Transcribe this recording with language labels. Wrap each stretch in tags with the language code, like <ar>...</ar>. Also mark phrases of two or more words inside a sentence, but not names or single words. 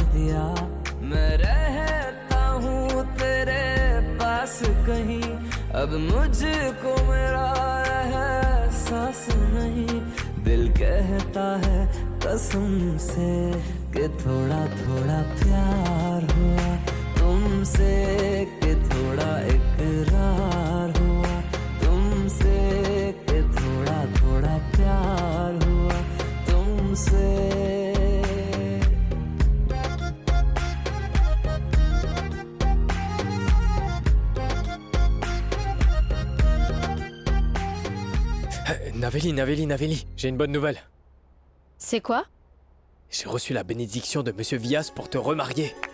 <hi>दिया मैं रहता हूँ तेरे पास कहीं अब मुझको मेरा एहसास नहीं दिल कहता है कसम से कि थोड़ा थोड़ा प्यार हुआ तुमसे कि थोड़ा इकरार हुआ तुमसे कि थोड़ा थोड़ा प्यार हुआ तुमसे</hi> <fr>Navelli, j'ai une bonne nouvelle. C'est quoi? J'ai reçu la bénédiction de Monsieur Vias pour te remarier.</fr>